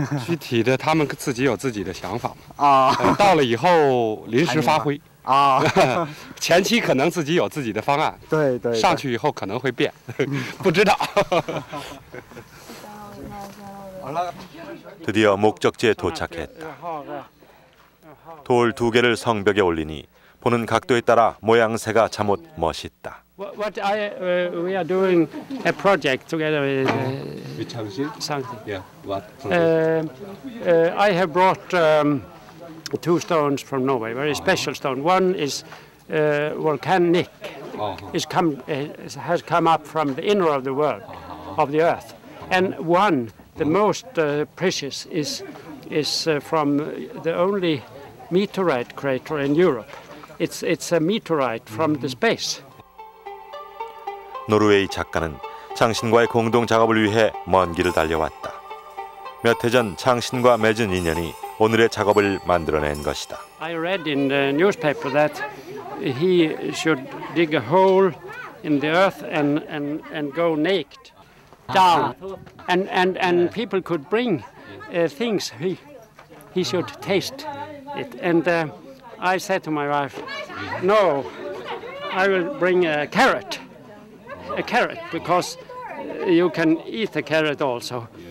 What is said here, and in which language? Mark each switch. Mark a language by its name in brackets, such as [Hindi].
[Chinese] 具体的，他们自己有自己的想法嘛。到了以后临时发挥。前期可能自己有自己的方案。对对。上去以后可能会变，不知道。 [Korean] 드디어 목적지에 도착했다. 돌 2개를 성벽에 올리니 보는 각도에 따라 모양새가 잠옷 멋있다. [English] What we are doing a project together with something. Yeah. What? I have brought 2 stones from Norway, very special stone. One is volcanic. Has come up from the inner of the world, of the earth, and one, the most precious, is from the only meteorite crater in Europe. It's a meteorite from the space. [Korean] 노르웨이 작가는 장신과의 공동 작업을 위해 먼 길을 달려왔다. 몇 해 전 장신과 맺은 인연이 오늘의 작업을 만들어낸 것이다. [English] I read in the newspaper that he should dig a hole in the earth and go naked down, and people could bring things. He should taste it, and I said to my wife, "No, I will bring a carrot, because you can eat the carrot also."